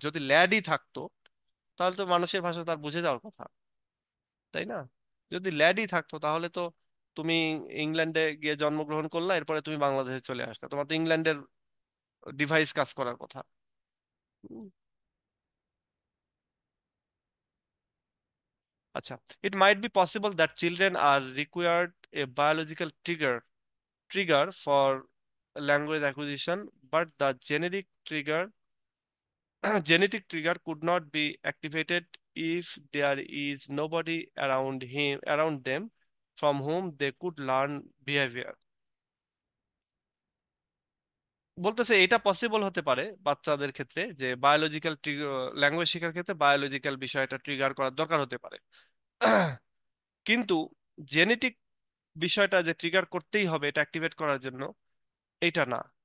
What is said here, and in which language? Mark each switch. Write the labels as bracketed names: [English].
[Bangla] যদি ল্যাডই থাকতো, তাহলে তো মানুষের ভাষা তার বুঝে যাওয়ার কথা, তাই না? যদি ল্যাডই থাকতো, তাহলে তো তুমি ইংল্যান্ডে গিয়ে জন্মগ্রহণ করলা, এরপরে তুমি বাংলাদেশে চলে আসলে, তোমার তো ইংল্যান্ডের ডিভাইস কাজ করার কথা। [English] আচ্ছা, it might be possible that children are required a biological trigger for language acquisition, but the genetic trigger genetic trigger could not be activated if there is nobody around them from whom they could learn behavior. [Bangla] বলতেছে এটা possible হতে পারে বাচ্চাদের ক্ষেত্রে যে biological language শেখার ক্ষেত্রে biological বিষয়টা ট্রিগার করার দরকার হতে পারে। কিন্তু জেনেটিক বিষয়টা যে ট্রিগার করতেই হবে এটা অ্যাক্টিভেট করার জন্য, এইটা না।